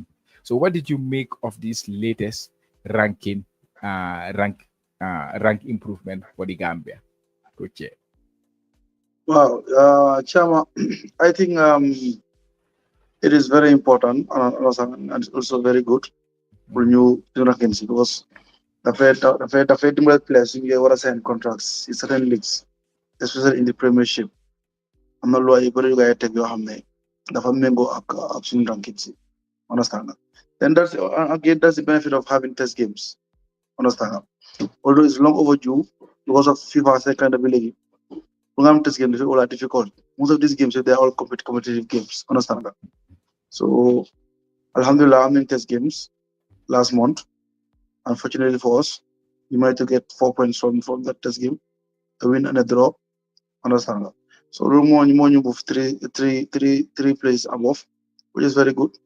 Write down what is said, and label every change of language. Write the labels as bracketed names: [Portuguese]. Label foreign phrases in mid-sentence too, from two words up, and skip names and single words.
[English] So what did you make of this latest rank improvement for the Gambia? Coach. Wow, Chama, I think it is very important and it's also very good pour Mhm. [Wolof] ñu ranking si because dafay dimbale players yi ngay war a [English] sign contracts [Wolof] si [English] certain leagues especially in the premiership [Wolof] am na loi yu bëri yu ngay teg yoo xam ne dafa méngoo ak suñu ranking si [English] understand nga then again that's the benefit of having test games understand nga although it's long overdue because of FIFA say kind of [Wolof] léegi pour nga am [English] test game dafa all difficult most of these games they are all competitive games understand nga so alhamdulillah I'm in test games last month. Unfortunately for us, we managed to get 4 points from that test game, a win and a draw. Understand that? So more you move three plays above, which is very good.